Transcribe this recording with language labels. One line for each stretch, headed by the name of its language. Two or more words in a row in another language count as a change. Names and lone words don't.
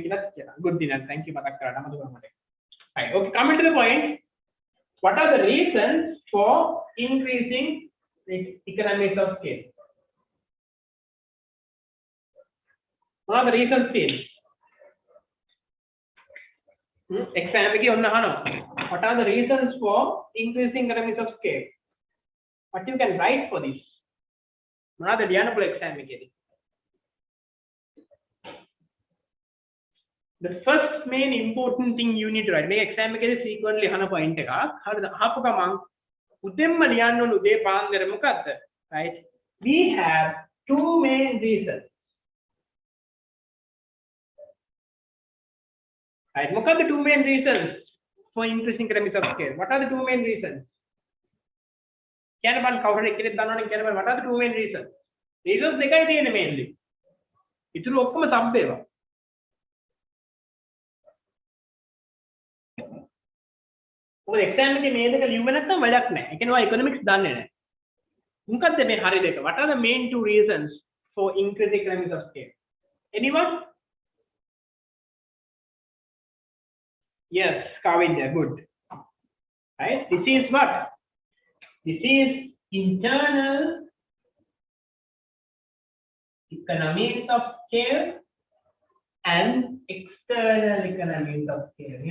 English: Good dinner. Thank you. Right. Okay, coming to the point. What are the reasons for increasing the economies of scale? What are the reasons here?
Sinhala: Exam එකේ ඔන්න අහනවා.
English: What are the reasons for increasing economies of scale? What you can write for this?
Sinhala: මොනවාද ලියන්න පුළුවන් exam එකේදී?
English: The first main important thing you need to write.
Sinhala: මේ exam එකේදී frequently අහන point එකක්. හරිද? අහපු ගමන් උදෙන්ම ලියන්න ඕන උදේ පාන්දර මොකද්ද?
English: Right? We have two main reasons. Right?
Sinhala: මොකද්ද
English: two main reasons for increasing economies of scale? What are the two main reasons? Can one cover it? What are the two main reasons?
Sinhala: Reasons දෙකයි තියෙන්නේ mainly. ඉතුරු ඔක්කොම sub ඒවා. මොකද exam එකේ මේ දෙක ලියුම නැත්නම් වැඩක් නැහැ. ඒ කියන්නේ ඔය economics දන්නේ නැහැ. මොකක්ද මේ හරි දෙක?
English: What are the main two reasons for increasing economies of scale? Anyone? Yes, Kavindya, good. Right? This is what? This is internal economies of scale and external economies of scale.